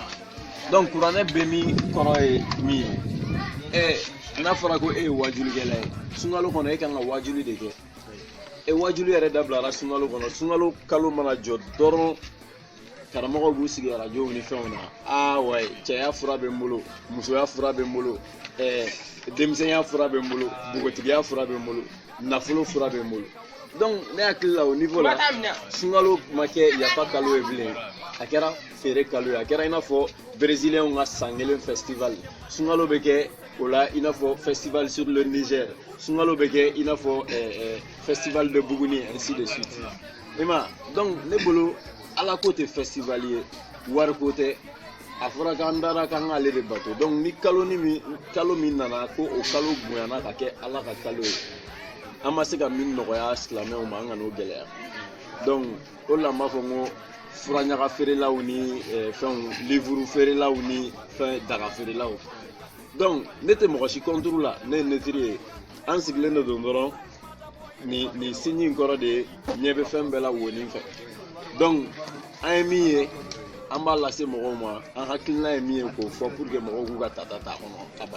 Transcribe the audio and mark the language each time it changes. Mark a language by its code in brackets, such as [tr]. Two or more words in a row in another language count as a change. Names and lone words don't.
[bm] donc kuranɛ bɛ min kɔrɔ ye min ye n'a fɔra ko e ye wajulikɛla ye Sunkalo kɔnɔ e kan ka wajuli de kɛ wajuli yɛrɛ dabilara Sunkalo kɔnɔ Sunkalo kalo mana jɔ dɔrɔn karamɔgɔw b'u sigi arajow ni fɛnw na wayi cɛya fura bɛ n bolo musoya fura bɛ n bolo denmisɛnya fura bɛ n bolo npogotigiya fura bɛ n bolo nafolo fura bɛ n bolo donc ne hakili la o niveau la Sunkalo ma kɛ yafa kalo ye bilen a kɛra feere kalo ye a kɛra i n'a fɔ brésilien ka san kelen festival Sunkalo bɛ kɛ o la i n'a fɔ festival sur le Niger Sunkalo bɛ kɛ i n'a fɔ festival de Buguni [fr] ainsi de suite [bm] i ma donc ne bolo Ala ko tɛ festival ye wari ko tɛ a fɔra k'an dara k'an k'ale de bato donc ni kalo min nana ko o kalo bonyana ka kɛ Ala ka kalo ye an ma se ka min nɔgɔya silamɛw ma an ka n'o gɛlɛya donc o de la n b'a fɔ n ko furaɲaga feerelaw ni fɛnw livre feerelaw ni fɛn daga feerelaw donc ne tɛ mɔgɔ si contre la ne ye netiri ye an sigilen de don dɔrɔn nin signe in kɔrɔ de ye ɲɛ bɛ fɛn bɛɛ la wonin fɛ donc an ye min ye an b'a lase mɔgɔw ma an hakilina ye min ye k'o fɔ [fr] pour que [bm] mɔgɔw k'u ka tata t'a kɔnɔ ka ban.